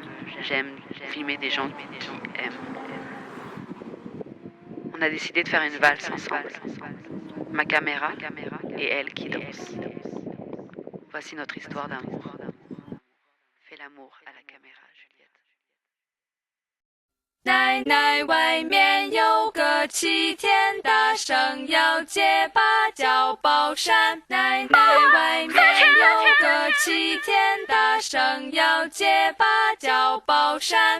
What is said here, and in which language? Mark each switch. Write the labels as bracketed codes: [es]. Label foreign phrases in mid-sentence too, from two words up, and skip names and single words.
[fr] J'aime filmer des gens qui aiment. On a décidé de faire une valse ensemble. Ma caméra et elle qui danse. Voici notre histoire d'amour. Fais l'amour à la caméra, Juliette. [zh] 奶奶，外面有个齐天大圣要借芭蕉宝扇。奶奶，外面有个齐天大圣要借芭蕉宝扇。